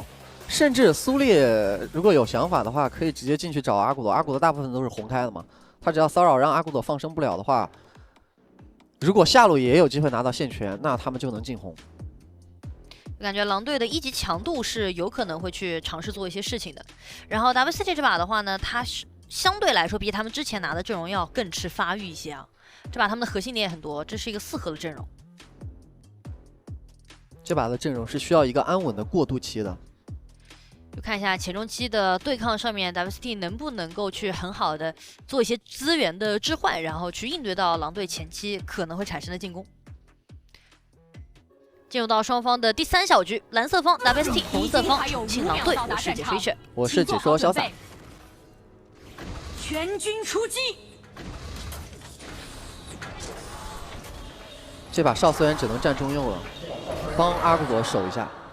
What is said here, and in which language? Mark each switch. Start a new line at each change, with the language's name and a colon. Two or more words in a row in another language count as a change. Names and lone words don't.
Chinese: 甚至蘇烈如果有想法的話，可以直接進去找阿古朵。阿古朵大部分都是紅開的嘛，他只要騷擾讓阿古朵放生不了的話，如果下路也有機會拿到線權，那他們就能進紅。感覺狼隊的一級強度是有可能會去嘗試做一些事情的。然後 WCG 這把的話呢，它是相對來說比他們之前拿的陣容要更吃發育一些啊。這把他們的核心點也很多，這是一個4核的陣容。這把的陣容是需要一個安穩的過渡期的。就看一下前中期的對抗上面 ，WCT 能不能夠去很好的做一些資源的置換，然後去應對到狼隊前期可能會產生的進攻。進入到雙方的第3小局，藍色方 WST， 紅色方重慶狼隊。我是解說雪，我是解說瀟灑。全軍出擊！這把邵思源只能站中右了，幫阿古朵守一下。